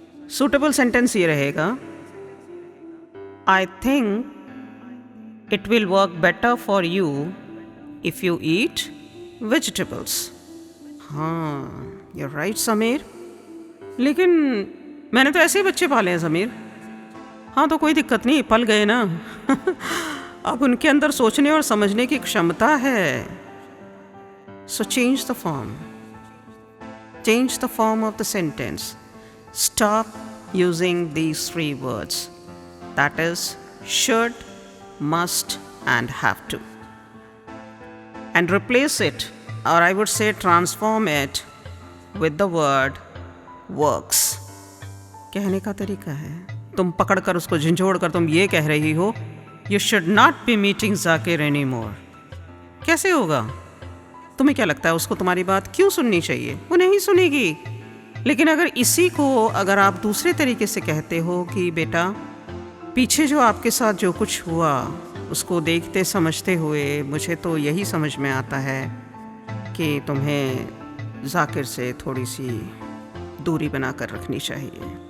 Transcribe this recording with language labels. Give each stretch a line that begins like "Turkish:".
English: suitable sentence
Hindi: ये रहेगा,
English: I think it will work better for you if you eat vegetables.
Hindi: हाँ,
English: you right
Hindi: Sameer, लेकिन मैंने तो ऐसे ही बच्चे पाले हैं समीर। हाँ, तो कोई दिक्कत नहीं, पल गए ना। अब उनके अंदर सोचने और समझने की क्षमता है।
English: So change the form. Change the form of the sentence. Stop using these 3 words. That is should, must and have to. And replace it, or I would say transform it with the word works.
Hindi: कहने का तरीका है, तुम पकड़कर उसको झंझोड़ कर तुम ये कह रही हो
English: You should not be meeting Zakir any more.
Hindi: कैसे होगा? तुम्हें क्या लगता है उसको तुम्हारी बात क्यों सुननी चाहिए? वो नहीं सुनेगी। लेकिन अगर इसी को अगर आप दूसरे तरीके से कहते हो कि बेटा पीछे जो आपके साथ जो कुछ हुआ उसको देखते समझते हुए मुझे तो यही समझ में आता है कि तुम्हें जाकिर से थोड़ी सी दूरी बना कर रखनी चाहिए।